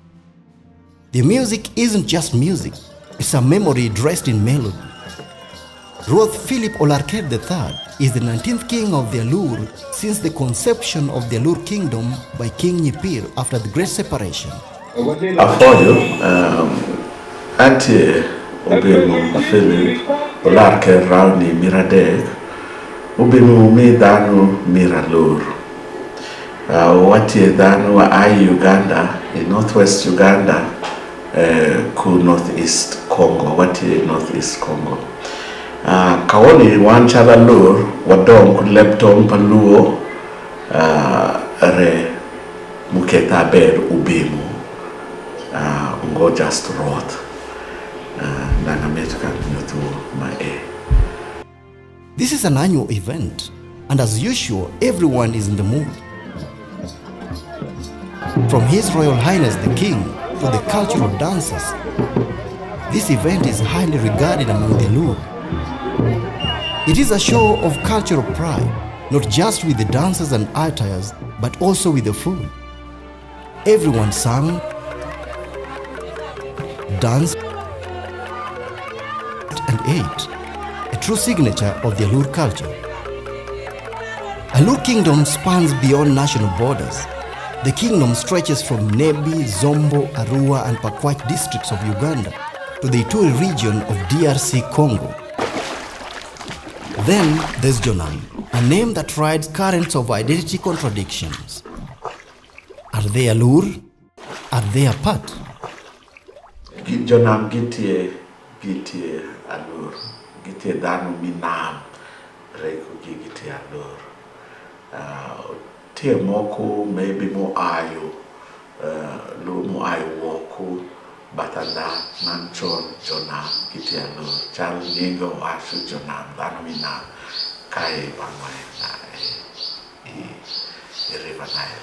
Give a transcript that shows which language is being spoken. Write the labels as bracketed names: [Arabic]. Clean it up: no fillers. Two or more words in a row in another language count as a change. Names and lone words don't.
[English] The music isn't just music, it's a memory dressed in melody. Ruoth Philip Olarket III is the 19th king of the Alur since the conception of the Alur kingdom by King Nyipir after the Great Separation. [Alur] Afoyo, ati obinu Philip Olarket Rauni Miradek, obinu mi danu Miralur. Wati danu ai Uganda, [English] in northwest Uganda, [Alur] ku northeast Congo, wati northeast Congo. Kawoni wan chala lur wadong ku leptom paluo re muketa ber ubimu ngo just rot nanga metuka nyutu mae. [English] This is an annual event, and as usual, everyone is in the mood. From His Royal Highness the King to the cultural dancers, this event is highly regarded among the Alur. It is a show of cultural pride, not just with the dancers and attires, but also with the food. Everyone sang, danced, and ate, a true signature of the Alur culture. Alur Kingdom spans beyond national borders. The kingdom stretches from Nebbi, Zombo, Arua, and Pakwach districts of Uganda to the Ituri region of DRC Congo. Then there's Jonam, a name that rides currents of identity contradictions. Are they Alur? Are they apart? [Alur] Jonam gitie Alur, gitie danu minam reko gitie Alur. Tie moko maybe mo ayo, lo mo ayo woko batanda manchon Jonam gitie Alur. Chal ningo ashu Jonam danu minam kai bangwai na River Nile.